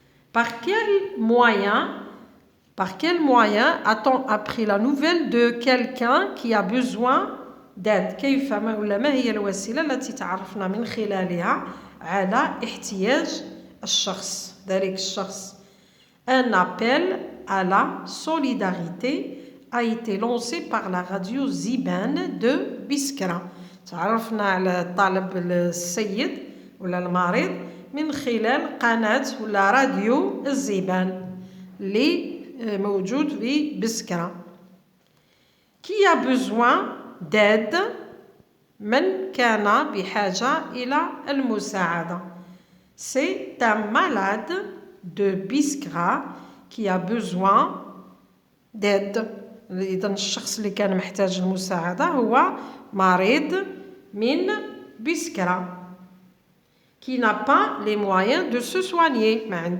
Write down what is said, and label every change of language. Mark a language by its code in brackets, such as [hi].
[fr] Par quel moyen a-t-on appris la nouvelle de quelqu'un qui a besoin d'aide؟ [ar] كيف ما هي الوسيلة التي تعرفنا من خلالها على احتياج الشخص ذلك الشخص؟ [fr] Un appel à la solidarité a été lancé par la radio Ziban de Biskra. [ar] تعرفنا على طالب السيد ولا المريض من خلال قناة ولا راديو الزيبان اللي موجود في بسكرة. [fr] Qui a besoin d'aide؟ [ar] من كان بحاجة إلى المساعدة. [fr] C'est un malade de Biskra qui a besoin d'aide. [ar] إذن الشخص اللي كان محتاج المساعدة هو مريض من بسكرة. [fr] Qui n'a pas les moyens de se soigner.